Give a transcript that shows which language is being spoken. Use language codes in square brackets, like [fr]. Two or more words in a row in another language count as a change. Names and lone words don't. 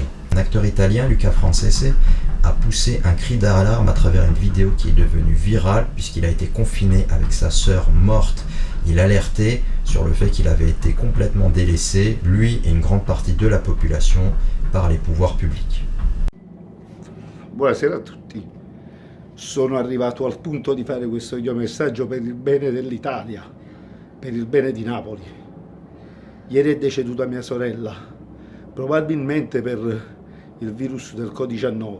[fr] Un acteur italien, Luca Francese, a poussé un cri d'alarme à travers une vidéo qui est devenue virale puisqu'il a été confiné avec sa sœur morte. Il alertait sur le fait qu'il avait été complètement délaissé, lui et une grande partie de la population, par les pouvoirs publics. [it] Buonasera a tutti. Sono arrivato al punto di fare questo videomessaggio per il bene dell'Italia, per il bene di Napoli. Ieri è deceduta mia sorella, probabilmente per il virus del Covid-19.